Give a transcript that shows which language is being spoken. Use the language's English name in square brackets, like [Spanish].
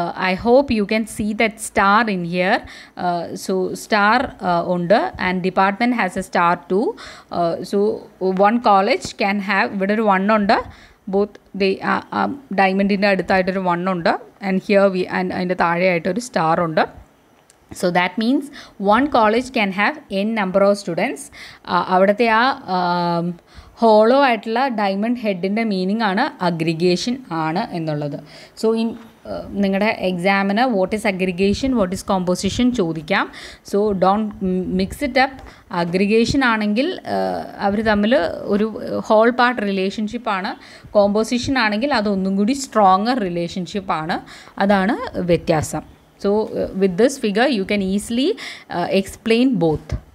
[English] I hope you can see that star in here. [Malayalam] So star ഉണ്ട് [English] And department has a star too. So one college can have, [Malayalam] ഇവിടെ ഒരു 1 ഉണ്ട്. Both ഡയമണ്ടിൻ്റെ അടുത്തായിട്ടൊരു 1 ഉണ്ട്. [English] and here [Malayalam] അതിൻ്റെ താഴെയായിട്ടൊരു star ഉണ്ട്. [English] So that means one college can have n number of students. [Malayalam] അവിടുത്തെ ആ hollow ആയിട്ടുള്ള ഡയമണ്ട് ഹെഡിൻ്റെ മീനിങ് ആണ് അഗ്രിഗേഷൻ ആണ് എന്നുള്ളത്. സോ നിങ്ങളുടെ എക്സാമിന് [English] what is aggregation, what is composition [Malayalam] ചോദിക്കാം. [English] So don't mix it up. [Malayalam] Aggregation ആണെങ്കിൽ അവർ തമ്മിൽ ഒരു ഹോൾ പാർട്ട് റിലേഷൻഷിപ്പാണ്. കോമ്പോസിഷൻ ആണെങ്കിൽ അതൊന്നും കൂടി സ്ട്രോങ്ങർ റിലേഷൻഷിപ്പാണ്. അതാണ് വ്യത്യാസം. [English] So with this figure you can easily explain both.